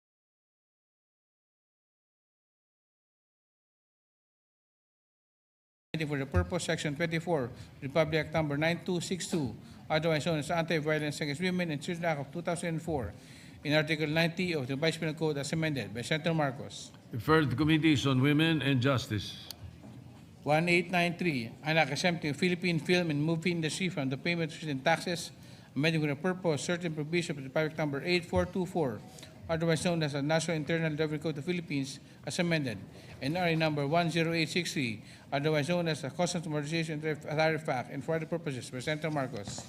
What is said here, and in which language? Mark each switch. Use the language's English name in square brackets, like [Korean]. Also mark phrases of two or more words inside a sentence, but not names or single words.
[English] for the purpose, Section 24, Republic Act number 9262, otherwise known as Anti-Violence Against Women and Children Act of 2004, in Article 90 of the Vice Penal Code as amended by Senator Marcos. Referred to committees on women and justice. 1893, anak exempting Philippine film and movie industry from the payment of certain taxes, amending for the purpose certain provisions of Republic number 8424, otherwise known as the National Internal Revenue Code of the Philippines, as amended, and RA number 10863, otherwise known as the Customs Modernization Tariff Act, and for other purposes by Senator Marcos.